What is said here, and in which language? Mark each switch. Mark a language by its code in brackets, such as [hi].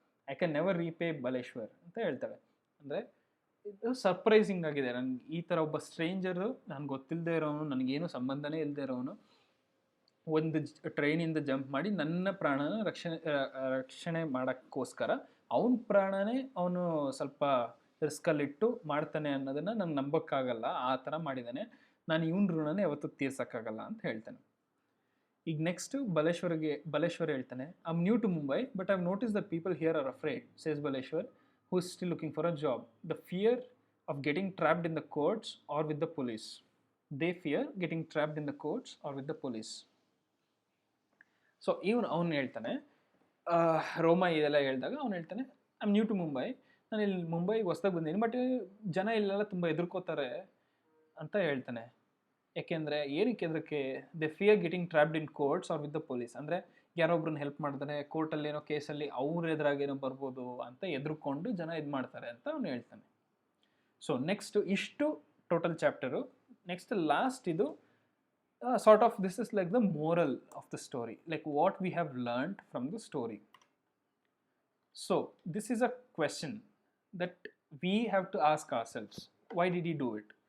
[en] I can never repay Baleshwar [kn] ಅಂತ ಹೇಳ್ತಾಳೆ. ಅಂದರೆ ಇದು ಸರ್ಪ್ರೈಸಿಂಗ್ ಆಗಿದೆ, ನನಗೆ ಈ ಥರ ಒಬ್ಬ ಸ್ಟ್ರೇಂಜರು, ನನಗೆ ಗೊತ್ತಿಲ್ಲದೆ ಇರೋನು, ನನಗೇನು ಸಂಬಂಧನೇ ಇಲ್ಲದೆ ಇರೋನು ಒಂದು ಟ್ರೈನಿಂದ ಜಂಪ್ ಮಾಡಿ ನನ್ನ ಪ್ರಾಣನ ರಕ್ಷಣೆ ಮಾಡೋಕ್ಕೋಸ್ಕರ ಅವನ ಪ್ರಾಣನೇ ಅವನು ಸ್ವಲ್ಪ ರಿಸ್ಕಲ್ಲಿಟ್ಟು ಮಾಡ್ತಾನೆ ಅನ್ನೋದನ್ನು ನಂಗೆ ನಂಬೋಕ್ಕಾಗಲ್ಲ, ಆ ಥರ ಮಾಡಿದ್ದಾನೆ, ನಾನು ಇವನ ಋಣನೇ ಯಾವತ್ತೂ ತೀರ್ಸೋಕ್ಕಾಗಲ್ಲ ಅಂತ ಹೇಳ್ತಾನೆ. ಈಗ ನೆಕ್ಸ್ಟು ಬಲೇಶ್ವರ್ ಹೇಳ್ತಾನೆ, [en] I am new to Mumbai but I have notice that people here are afraid, says Baleshwar, who is still looking for a job. The fear of getting trapped in the courts or with the police. They fear getting trapped in the courts or with the police. [kn] So ಇವನು ಅವನು ಹೇಳ್ತಾನೆ, ರೋಮಾ ಇದೆಲ್ಲ ಹೇಳಿದಾಗ ಅವನು ಹೇಳ್ತಾನೆ, [en] I am new to Mumbai, [kn] ನಾನು ಇಲ್ಲಿ ಮುಂಬೈಗೆ ಹೊಸ್ದಾಗಿ ಬಂದೀನಿ, ಬಟ್ ಜನ ಇಲ್ಲೆಲ್ಲ ತುಂಬ ಎದುರ್ಕೋತಾರೆ ಅಂತ ಹೇಳ್ತಾನೆ. ಯಾಕೆಂದರೆ ಏನಕ್ಕೆ ಅದಕ್ಕೆ [en] they fear getting trapped in courts or with the police, [kn] ಅಂದರೆ ಯಾರೊಬ್ರನ್ನ ಹೆಲ್ಪ್ ಮಾಡ್ತಾರೆ, ಕೋರ್ಟಲ್ಲಿ ಏನೋ ಕೇಸಲ್ಲಿ ಅವ್ರ ಎದುರಾಗೇನೋ ಬರ್ಬೋದು ಅಂತ ಎದುರುಕೊಂಡು ಜನ ಇದು ಮಾಡ್ತಾರೆ ಅಂತ ಅವನು ಹೇಳ್ತಾನೆ. ಸೊ ನೆಕ್ಸ್ಟ್ ಇಷ್ಟು ಟೋಟಲ್ ಚಾಪ್ಟರು. ನೆಕ್ಸ್ಟ್ ಲಾಸ್ಟ್ ಇದು [en] sort of this is like the moral of the story, like what we have learned from the story. So this is a question that we have to ask ourselves, why did he do it?